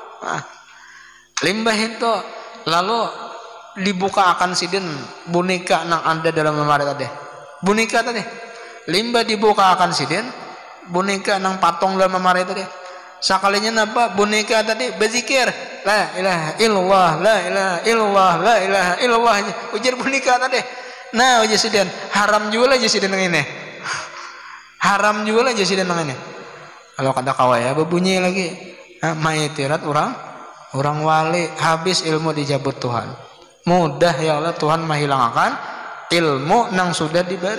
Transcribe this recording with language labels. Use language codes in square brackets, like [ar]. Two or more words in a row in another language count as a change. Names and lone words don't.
[bjn] Limbah itu lalu dibuka akan sidin boneka nang ada dalam lemari tadi, boneka tadi. Limbah dibuka akan sidin boneka nang patung dalam lemari tadi. Sakalinya napa boneka tadi berzikir [ar] لا إله إلا الله, لا إله إلا الله, لا إله إلا الله, [bjn] ujar boneka tadi. Nah ujar sidin haram juga aja sidin nang ini, haram juga aja sidin nang ini. Kalau kata kawaya berbunyi lagi maitirat orang wali, habis ilmu dijabut Tuhan. Mudah ya Allah Tuhan menghilangkan ilmu nang sudah diberi.